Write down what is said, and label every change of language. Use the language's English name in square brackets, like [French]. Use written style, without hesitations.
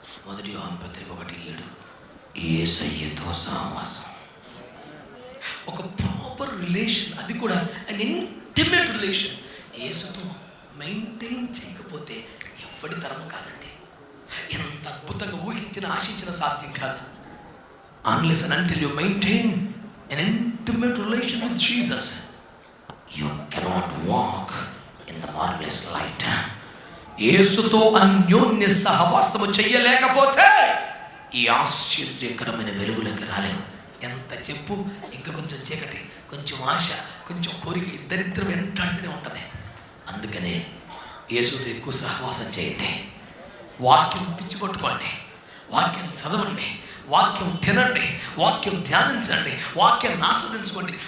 [Telugu] 1 యోహాను పత్రిక 1:7 యేసయ్యతో సహవాసం. ఒక ప్రాపర్ రిలేషన్, అది కూడా అన్ ఇంటిమేట్ రిలేషన్. యేసుతో మెయింటైన్ చేయకపోతే ఎవ్వడి తరం కాదండి. ఎంత అద్భుతంగా ఊహించిన ఆశించిన సాధ్యం కాదు. [English] Unless and until you maintain an intimate relation with Jesus, you cannot walk in the marvelous light. [Telugu] యేసుతో అన్యోన్య సహవాసము చెయ్యలేకపోతే ఈ ఆశ్చర్యకరమైన వెలుగులోకి రాలేవు. ఎంత చెప్పు, ఇంకా కొంచెం చీకటి, కొంచెం ఆశ, కొంచెం కోరిక, ఇద్దరిద్దరు వెంటాడుతూనే ఉంటుంది. అందుకనే యేసుతో ఎక్కువ సహవాసం చేయండి. వాక్యం పిచ్చిపట్టుకోండి, వాక్యం చదవండి, వాక్యం తినండి, వాక్యం ధ్యానించండి, వాక్యాన్ని ఆస్వాదించుకోండి.